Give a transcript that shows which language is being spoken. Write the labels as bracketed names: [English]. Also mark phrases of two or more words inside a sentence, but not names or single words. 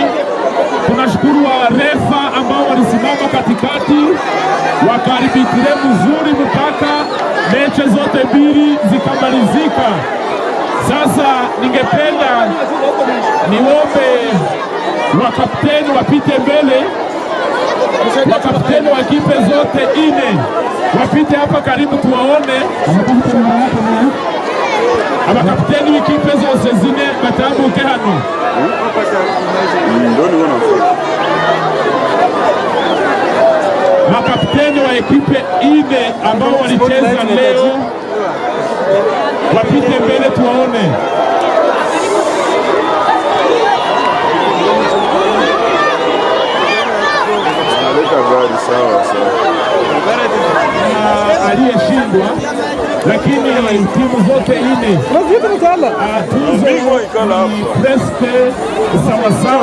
[Swahili] Tunashukuru wa refa ambao walisimama katikati wakaarbitire mzuri mpaka mechi zote mbili zikamalizika. Sasa ningependa niombe wakapteni wapite mbele, wakapteni wa ekipe zote ine wapite hapa karibu tuwaone. [Rundi] Abakapteni w'ikipe zose zine batambuke hano. [Swahili] Makapteni wa ekipe ine ambao walicheza leo wapite mbele tuwaone. Aliyeshindwa lakini timu zote ine tuzo ni preske sawasawa.